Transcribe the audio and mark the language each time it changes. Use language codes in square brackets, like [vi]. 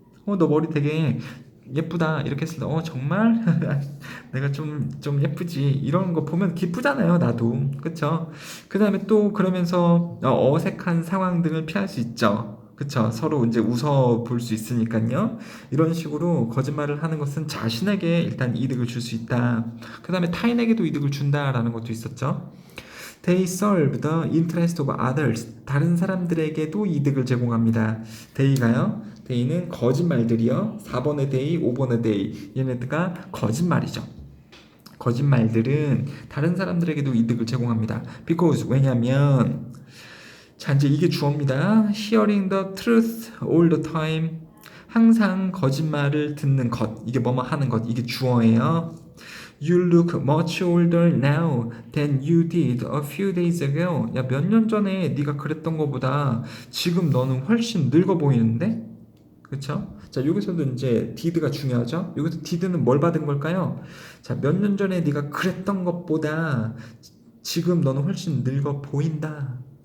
[ko] 너 머리 되게 예쁘다 이렇게 했을 때 정말 내가 좀 예쁘지 이런 거 보면 기쁘잖아요. 나도. 그쵸? 그 다음에 또 그러면서 어색한 상황 등을 피할 수 있죠. 그쵸? 서로 이제 웃어 볼 수 있으니까요. 이런 식으로 거짓말을 하는 것은 자신에게 일단 이득을 줄 수 있다. 그 다음에 타인에게도 이득을 준다라는 것도 있었죠. [en] They serve the interest of others. [ko] 다른 사람들에게도 이득을 제공합니다. They는 거짓말들이요. 4번의 they, 5번의 they. 얘네들가 거짓말이죠. 거짓말들은 다른 사람들에게도 이득을 제공합니다. Because, 왜냐면, 자, 이제 이게 주어입니다. [en] Hearing the truth all the time. [ko] 항상 거짓말을 듣는 것. 이게 뭐뭐 하는 것. 이게 주어예요. [en] You look much older now than you did a few days ago. [ko] 야, 몇 년 전에 네가 그랬던 것보다 지금 너는 훨씬 늙어 보이는데? 그쵸? 자, 여기서도 이제 did가 중요하죠? 여기서 did는 뭘 받은 걸까요? 자, 몇 년 전에 네가 그랬던 것보다 지금 너는 훨씬 늙어 보인다.